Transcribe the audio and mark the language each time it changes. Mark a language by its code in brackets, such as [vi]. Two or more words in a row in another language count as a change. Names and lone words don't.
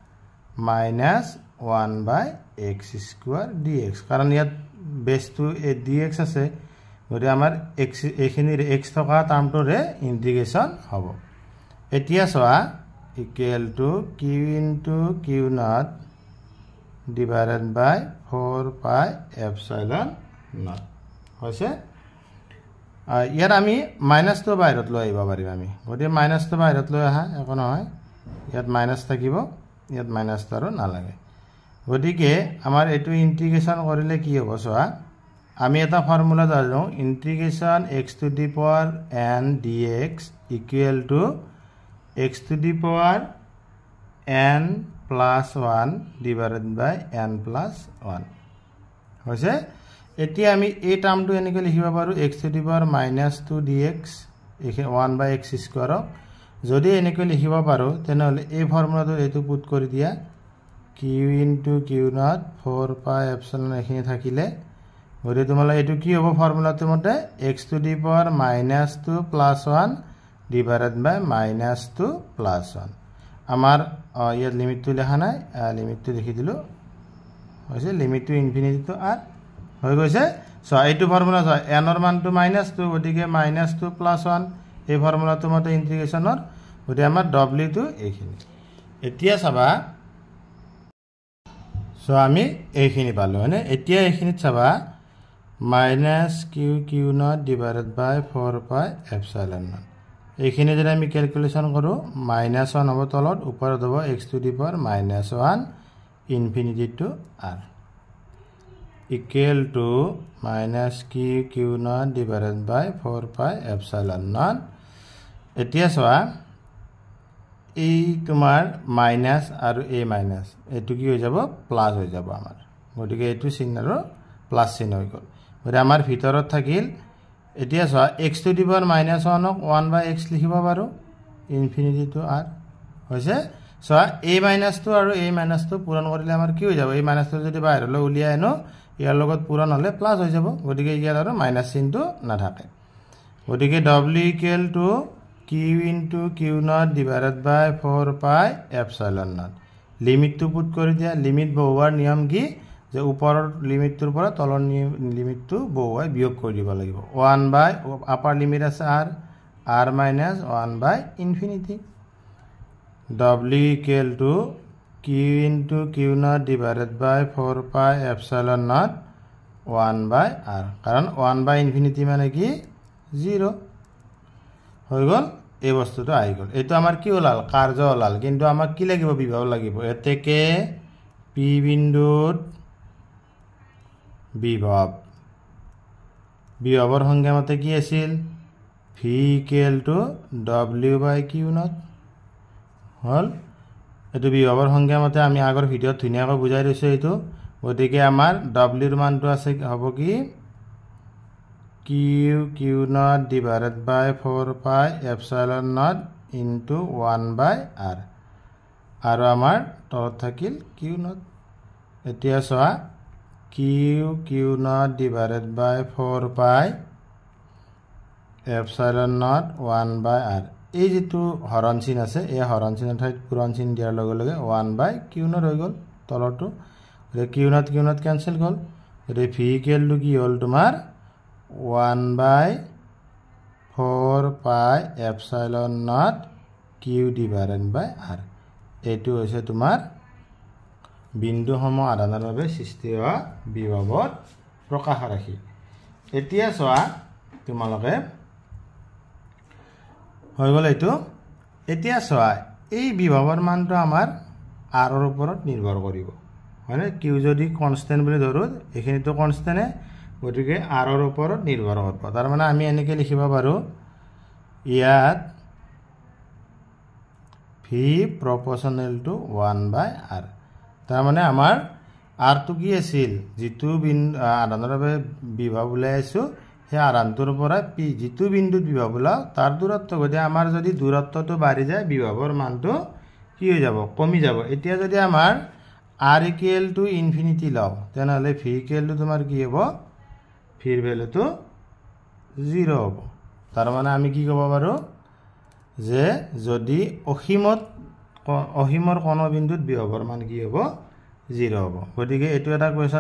[as] -1/x স্কয়ার dx কাৰণ ইয়াত বেসটো dx আছে গটে আমাৰ x এখিনি x থকা টার্মটোৰে ইন্টিগ্ৰেশন হ'ব এতিয়া চোৱা [en] equal to q into q naught divided by 4 pi epsilon naught [as] হৈছে ইয়াত আমি মাইনাসটো বাহিৰত লৈ আহিব পাৰিম আমি গতিকে মাইনাসটো বাহিৰত লৈ আহা একো নহয় ইয়াত মাইনাস থাকিব ইয়াত মাইনাসটো আৰু নালাগে গতিকে আমাৰ এটো ইন্টিগ্ৰেশন কৰিলে কি হ'ব চোৱা আমি এটা ফৰ্মুলা জানো ইন্টিগ্ৰেশন [en] x to the power n dx equal to x to the power n plus 1 divided by n plus 1 [as] হৈছে এতিয়া আমি এই টার্মটো এনেকৈ লিখিব পাৰো [en] x to the power minus 2 dx 1 by x square যদি [as] এনেকৈ লিখিব পাৰো তেনেহলে এই ফৰ্মুলাটো এটো পুট কৰি দিয়া [en] q into q naught 4 pi epsilon [as] এখিনি থাকিলে গৰি তোমালা এটো কি হ'ব ফৰ্মুলাটো মতে [en] x to the power minus 2 plus 1 divided by minus 2 plus 1 [as] আমাৰ ইয়াত লিমিটটো লেখা নাই লিমিটটো লিখি দিলো হৈছে [en] limit to infinity to r [as] হৈ গৈছে সো এইটো ফৰ্মুলা হয় n ৰ মানটো -2 গতিকে -2 + 1 এই ফৰ্মুলাটো মতে ইন্টিগ্ৰেশনৰ গতি আমাৰ w টো এইখিনি এতিয়া চাবা সো আমি এইখিনি পালো মানে এতিয়া এইখিনিত চাবা [en] -q q naught divided by 4 pi epsilon naught [as] এইখিনি যদি আমি ক্যালকুলেশন কৰো -1 হ'ব তলত ওপৰত হ'ব [en] x to the power -1 infinity to r equal to -q q naught divided by 4 pi epsilon naught [as] এতিয়া চোৱা এই তোমাৰ মাইনাস আৰু a মাইনাস এটো কি হৈ যাব প্লাস হৈ যাব আমাৰ গতিকে এটো চিহ্নৰ প্লাস চিহ্ন হৈ গল গতিকে আমাৰ ভিতৰত থাকিল এতিয়া চোৱা [en] x to the power -1 [as] ক [en] 1 by x [as] লিখিব পাৰো [en] infinity to r [as] হৈছে চোৱা a - 2 আৰু a - 2 পূৰণ কৰিলে আমাৰ কি হৈ যাব এই - 2 যদি বাহিৰলৈ উলিয়াই আনো ইয়াৰ লগত পূৰণ হলে প্লাস হৈ যাব গতিকে ইয়াৰ আৰু মাইনাস চিহ্নটো নাথাকে গতিকে [en] w equal to q into q naught divided by 4 pi epsilon naught [as] লিমিটটো পুট কৰি দিয়া লিমিট বহুৱাৰ নিয়ম কি যে ওপৰৰ লিমিটটোৰ পৰা তলৰ লিমিটটো বহুৱাই বিয়োগ কৰি দিব লাগিব 1 by [en] upper limit [as] আছে [en] r r minus 1 by infinity w equal to q into q naught divided by 4 pi epsilon naught 1 by r [as] কারণ [en] 1 by infinity [as] মানে কি 0 হৈ গল এই বস্তুটো আই গল এটো আমাৰ কি ওলাল কাৰ্য ওলাল কিন্তু আমাক কি লাগিব বিভব লাগিব এতেকে p বিন্দুত বিভৱৰ সংজ্ঞা মতে কি আছিল [en] v equal to w by q naught [as] হল এটো বিভৱৰ সংজ্ঞা মতে আমি আগৰ ভিডিওত ধুনিয়াকৈ বুজাই দিছো এটো গতিকে আমাৰ w ৰ মানটো আছে হ'ব কি [en] q naught divided by 4 pi epsilon naught into 1 by r [as] আৰু আমাৰ তলত থাকিল [en] q naught [as] এতিয়া চোৱা [en] q naught divided by 4 pi epsilon naught 1 by r [as] এই যেটো হৰণ চিন আছে এই হৰণ চিনৰ ঠাইত পূৰণ চিন দিয়াৰ লগে লগে [en] 1 by q naught [as] হৈ গল তলটো ৰে q naught ক্যান্সেল গল ৰে [en] v equal to [as] কি হল তোমাৰ [en] 1 by 4 pi epsilon naught q divided by r [as] এটো হৈছে তোমাৰ বিন্দু সম আধানৰ বাবে সৃষ্টি হোৱা বিভৱৰ প্ৰকাশ ৰাখি এতিয়া চোৱা তোমালোকে হৈ গল এটো এতিয়া চোৱা এই বিভৱৰ মানটো আমাৰ r ৰ ওপৰত নিৰ্ভৰ কৰিব মানে q যদি কনস্ট্যান্ট বুলি ধৰো এখিনিটো কনস্ট্যান্টে গতিকে r ৰ ওপৰত নিৰ্ভৰ কৰিব তাৰ মানে আমি এনেকৈ লিখিব পাৰো ইয়াত [en] v proportional to 1 by r [as] তাৰ মানে আমাৰ r টো কি আছিল যেটো আধানৰ বাবে বিভৱ উলাইছো হে আধানটোৰ পৰা p যেটো বিন্দুত বিভৱ উলাও তাৰ দূৰত্ব গতি আমাৰ যদি দূৰত্বটো বাঢ়ি যায় বিভৱৰ মানটো কি হৈ যাব কমি যাব এতিয়া যদি আমাৰ [en] r equal to infinity [as] লও তেনেহলে [en] v equal to [as] তোমাৰ কি হ'ব v ৰ ভ্যালুটো 0 হ'ব তাৰ মানে আমি কি ক'ব পাৰো যে যদি অসীমৰ কোন বিন্দুত বিভৱৰ মান কি হ'ব 0 হ'ব গতিকে এটো এটা কোৱেশ্চন